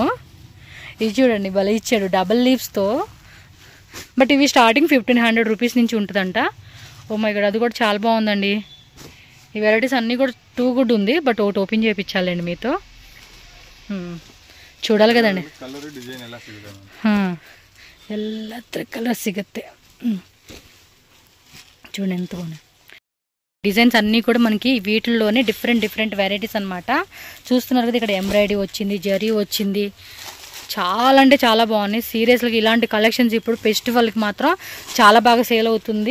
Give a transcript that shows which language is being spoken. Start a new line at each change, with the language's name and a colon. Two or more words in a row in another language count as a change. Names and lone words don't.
Telugu: ఇది చూడండి భలే ఇచ్చాడు
English: double leaves.
Telugu: బట్ ఇవి స్టార్టింగ్ 1500 రూపీస్ నుంచి ఉంటుందంట.
English: oh my God,
Telugu: అది కూడా చాలా బాగుందండి. ఈ వెరైటీస్ అన్నీ కూడా
English: too good
Telugu: ఉంది. బట్ ఒకటి ఓపెన్ చేయించాలండి మీతో. చూడాలి కదండి.
Kannada: ಎಲ್ಲ ಕಲರ್ ಸಿಗುತ್ತೆ.
Telugu: చూడండి ఎంత బాగున్నాయి డిజైన్స్ అన్నీ కూడా మనకి వీటిల్లోనే
English: different varieties
Telugu: అనమాట. చూస్తున్నారు కదా, ఇక్కడ ఎంబ్రాయిడరీ వచ్చింది, జరీ వచ్చింది, చాలా అంటే చాలా బాగున్నాయి. సీరియస్గా ఇలాంటి కలెక్షన్స్ ఇప్పుడు ఫెస్టివల్కి మాత్రం చాలా బాగా సేల్ అవుతుంది.